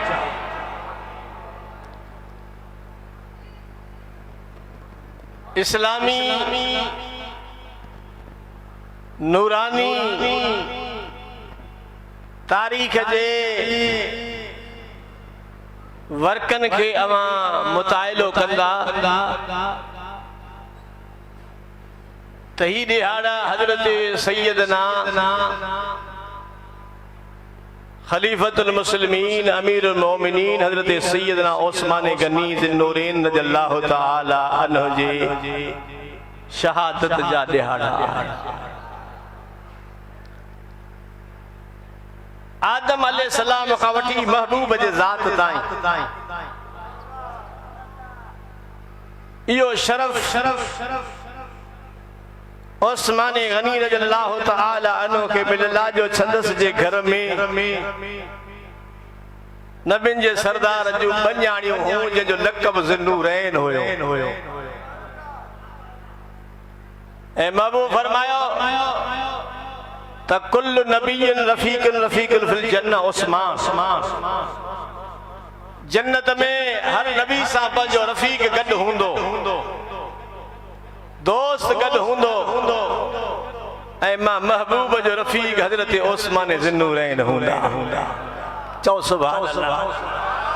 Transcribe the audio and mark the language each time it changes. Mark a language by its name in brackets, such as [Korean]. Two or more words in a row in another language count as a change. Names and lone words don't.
[Sindhi] इस्लामी नूरानी तारीख़ जे वर्कन खे अवां मुताइलो कंदा त ही ॾिहाड़ा हज़रत सैयदना खलीफतुल मुस्लिमीन अमीरुल मोमिनीन हज़रत सैयदना उस्मान गनी ज़ुन्नूरैन [Arabic] رضي الله تعالى عنه [Sindhi] जे शहादत जा ॾिहाड़ा। आदम अलैहिस्सलाम खां वठी महबूब जे ज़ात ताईं इहो शरफ उस्मान गनी [Arabic] رضي الله تعالى عنه [Sindhi] खे मिलला जो छंदस जे घर में नबियुनि जे सरदार जूं बन्याणियूं हुयूं जंहिंजो लक़ब ज़ुन्नूरैन हुयो। ऐं महबूब फरमायो त [Arabic] كل نبي رفيق في الجنة [Sindhi] उस्मान। जन्नत में हर नबी सां पंहिंजो रफ़ीक गॾु हूंदो, दोस्त गॾु हूंदो। ऐं मां महबूब जो रफ़ीक हज़रत उस्मान ज़ुन्नूरैन हूंदा। [Arabic] قل سبحان الله.